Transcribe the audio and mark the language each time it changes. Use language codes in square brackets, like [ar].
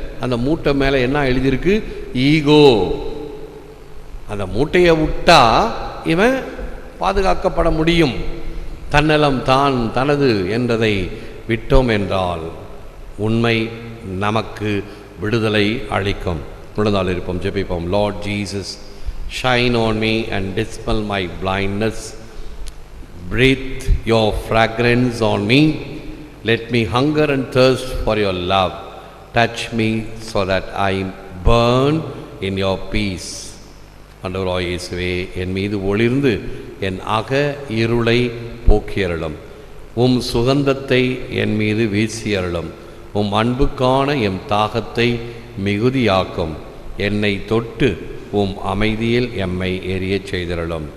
[ta] அந்த மூட்டை மேலே என்ன எழுதியிருக்கு? ஈகோ. அந்த மூட்டையை விட்டா இவன் பாதுகாக்கப்பட முடியும். தன்னலம் தான் தனது என்றதை விட்டோம் என்றால் உண்மை நமக்கு விடுதலை அளிக்கும். விடுதலை இருப்போம், ஜெபிப்போம். [en] Lord Jesus, shine on me and dispel my blindness. Breathe your fragrance on me. Let me hunger and thirst for your love. Touch me so that I burn in your peace. [ta] ஆண்டவராய் இயேசுவே, என் மீது ஒளிர்ந்து என் அக இருளை போக்கியருளும். உம் சுகந்தத்தை என் மீது வீசியருளும். உம் அன்புக்கான M தாகத்தை மிகுதியாக்கும். என்னை தொட்டு உம் அமைதியில் எம்மை எரியச் செய்தருளும்.